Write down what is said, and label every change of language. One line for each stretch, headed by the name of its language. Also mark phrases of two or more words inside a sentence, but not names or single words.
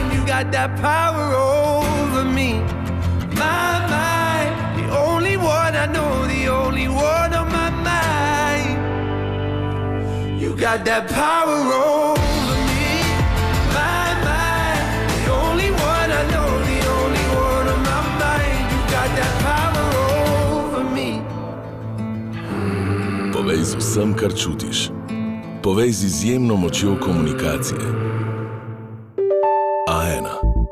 English: You got that power over me. My mind, the only one I know, the only one on my mind. You got that power over me. My mind, the only one I know, the only one on my mind. You got that power over me.
Slovenian: Povej z vsem, kar čutiš. Povej z izjemno močjo komunikacije. A1.